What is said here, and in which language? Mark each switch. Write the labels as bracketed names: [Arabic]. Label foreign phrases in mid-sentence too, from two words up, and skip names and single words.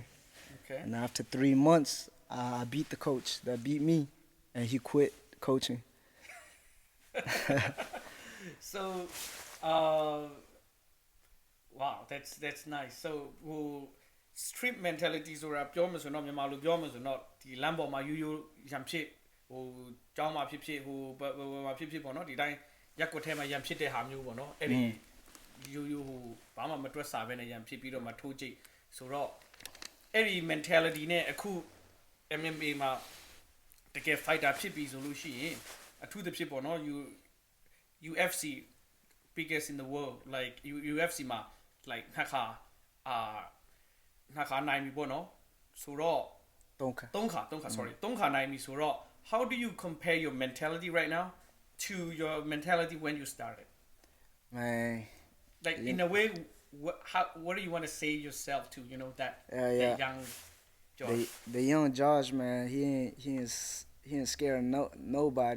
[English] okay And after 3 months, I beat the coach that beat me, and he quit coaching. so wow that's nice so [Burmese] ဟို [English] street mentality [Burmese] ဆိုတာပြောမှဆိုတော့မြန်မာလိုပြောမှဆိုတော့ဒီလမ်းပေါ်မှာရိုးရံ ဖြစ်ဟိုကျောင်းမှာဖြစ်ဖြစ်ဟိုမှာဖြစ်ပေါ့နော်ဒီတိုင်းရက်ကွက်ထဲမှာရံဖြစ်တဲ့ဟာမျိုးပေါ့နော်အဲ့ဒီရိုးဟိုဘာမှမတွက်စားဘဲနဲ့ရံဖြစ်ပြီးတော့မှထိုးကြိတ်ဆိုတော့အဲ့ဒီ mentality နဲ့အခု MMA မှာတကယ် fighter ဖြစ်ပြီဆိုလို့ရှိရင်အထူးသဖြင့်ပေါ့နော် UFC [English] biggest in the world like [Burmese] UFC မှာ like နှစ်ခါနိုင်ပြီပေါ့နော်ဆိုတော့ [English] Don't [Burmese] 3ခါ sorry 3ခါနိုင်ပြီဆိုတော့ [English] how do you compare your mentality right now to your mentality when you started man. like in a way what do you want to say yourself to you know that Yeah. young George The young Josh, man, he ain't scared of nobody.